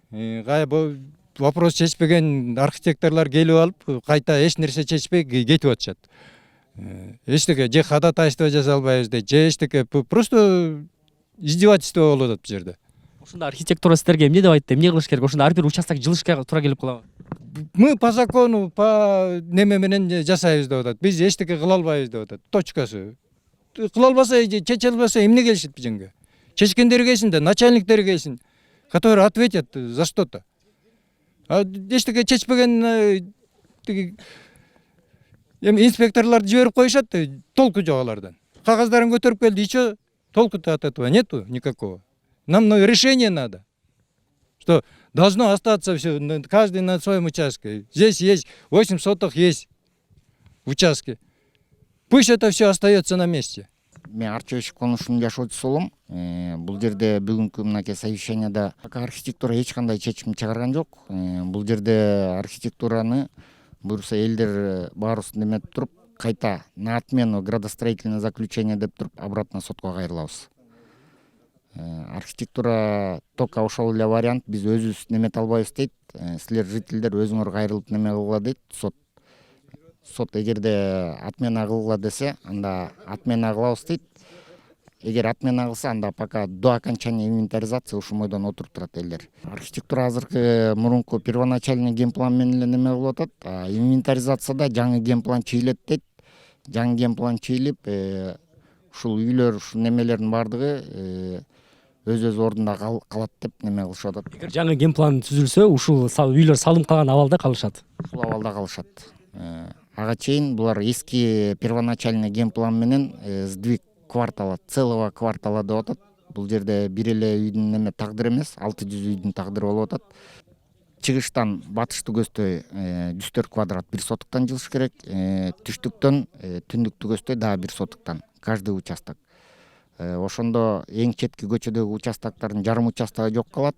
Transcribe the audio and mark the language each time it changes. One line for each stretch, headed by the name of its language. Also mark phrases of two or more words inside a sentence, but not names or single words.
Kyrgyz: Вопрос чечпеген архитекторлор келип алып, кайта эч нерсе чечпей кетип атышат. Эчтеке же ходатайство жаза албайбыз дейт, же эчтеке
Russian: просто издевательство
Kyrgyz: болуп атат бул жерде. Ошондо архитектура сиздерге эмне деп айтты? Эмне кылыш керек? Ошондо ар бир участок жылышка туура келип калабы?
Russian: Мы по закону, по
Kyrgyz: неме менен жасайбыз деп атат. Биз эчтеке кыла албайбыз деп атат. Точкасы. Кыла албаса, чече албаса эмне келишет бул жерге? Чечкендер келсин да, начальниктер келсин,
Russian: которые ответят за что-то.
Kyrgyz: А эчтеке чечпеген инспекторларды жиберип коюшат, толку жок алардан. Кагаздарын көтөрүп келди, ичө толку
Russian: от этого нету никакого. Нам решение надо. что должно остаться все, каждый на своем участке. Здесь есть 8 соток есть участки. Пусть это все остается на месте.
Kyrgyz: Мен Арчебешик конушунун жашоочусу болом. Бул жерде бүгүнкү мынакей совещанияда пока архитектура эч кандай чечим чыгарган жок. Бул жерде архитектураны буюрса элдер баарыбыз неметип туруп, кайта
Russian: на отмену градостроительное заключение
Kyrgyz: деп туруп обратно сотко кайрылабыз. Архитектура только ошол эле вариант, биз өзүбүз немете албайбыз дейт. Силер жителдер өзүңөр кайрылып неме кылгыла дейт. Сот эгерде отмена кылгыла десе, анда отмена кылабыз дейт. Эгер отмена кылса, анда
Russian: пока до окончания инвентаризации
Kyrgyz: ушул бойдон отуруп турат элдер. Архитектура азыркы мурунку
Russian: первоначальный генплан
Kyrgyz: менен эле неме кылып атат. Инвентаризацияда жаңы генплан чийилет дейт. Жаңы генплан чийилип, ушул үйлөр, ушул немелердин баардыгы өз ордунда калат деп неме кылышып атат. Эгер жаңы генплан түзүлсө, ушул үйлөр салым калган абалда калышат. Ушул абалда калышат. Ага чейин булар эски
Russian: первоначальный генплан
Kyrgyz: менен
Russian: сдвиг квартала, целого квартала
Kyrgyz: деп атат. Бул жерде бир эле үйдүн неме тагдыры эмес, 600 үйдүн тагдыры болуп атат. Чыгыштан батышты көздөй 104 квадрат 1 сотуктан жылыш керек. Түштүктөн түндүктү көздөй дагы 1 сотуктан
Russian: каждый участок.
Kyrgyz: Ошондо эң четки көчөдөгү участоктордун жарым участогу жок калат.